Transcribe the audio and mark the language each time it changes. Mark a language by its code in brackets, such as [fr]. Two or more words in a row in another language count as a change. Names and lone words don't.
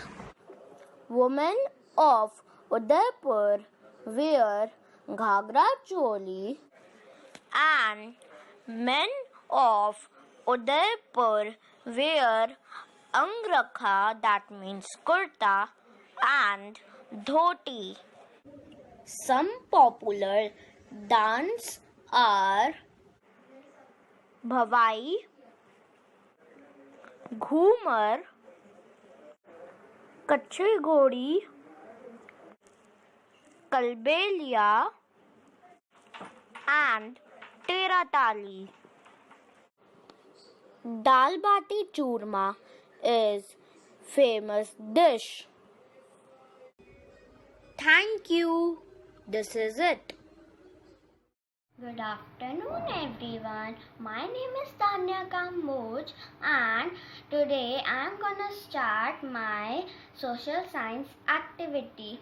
[en] Women of Udaipur wear ghagra choli and men of Udaipur wear angrakha, that means kurta, and dhoti. Some popular dance are Bhavai, Ghumar, Kachhi Ghodi, Kalbelia, and Tera Tali. Dal Bati Churma is famous dish. Thank you. This is it. Good afternoon everyone. My name is Tanya Kamboj and today I am gonna start my social science activity.